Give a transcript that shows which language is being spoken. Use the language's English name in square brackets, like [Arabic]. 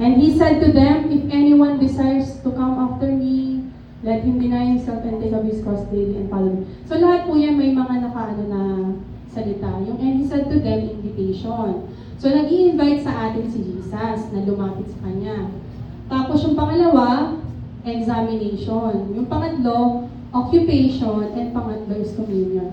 [English] And he said to them, if anyone desires to come after me, let him deny himself and take up his cross daily and follow me. [Filipino] So lahat po yan may mga na salita. [English] Yung and he said to them, invitation. [Filipino] So nag-i-invite sa atin si Jesus na lumapit sa kanya. Tapos yung pangalawa, examination. Yung pangatlo, occupation. [English] And pangatlo is communion.